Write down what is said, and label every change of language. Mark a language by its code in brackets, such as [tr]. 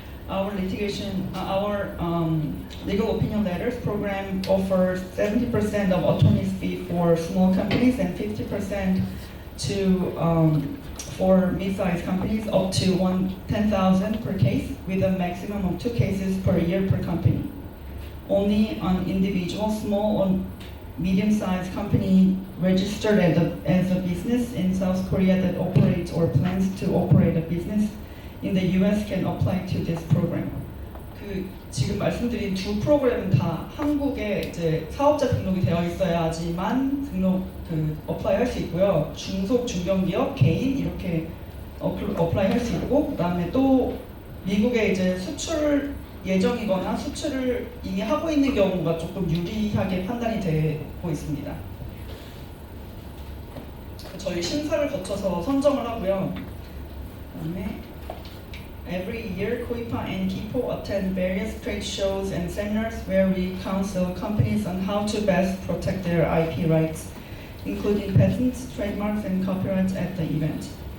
[en] Our legal opinion letters program offers 70% of attorney's fee for small companies and 50% for mid-sized companies up to $10,000 per case, with a maximum of 2 cases per year per company. Only an individual, small medium-sized company registered as a business in South Korea that operates or plans to operate a business in the US can apply to this program. [ko] 그 지금 말씀드린 두 프로그램은 다 한국에 이제 사업자 등록이 되어 있어야지만 어플라이 할 수 있고요. 중소 중견기업 개인 이렇게 어플라이 할 수 있고, 그다음에 또 미국에 이제 수출 예정이거나 수출을 이미 하고 있는 경우가 조금 유리하게 판단이 되고 있습니다. 저희 심사를 거쳐서 선정을 하고요. 그다음에 [en] Every year, KOIPA and KIPO attend various trade shows and seminars where we counsel companies on how to best protect their IP rights, including patents, trademarks, and copyrights at the event.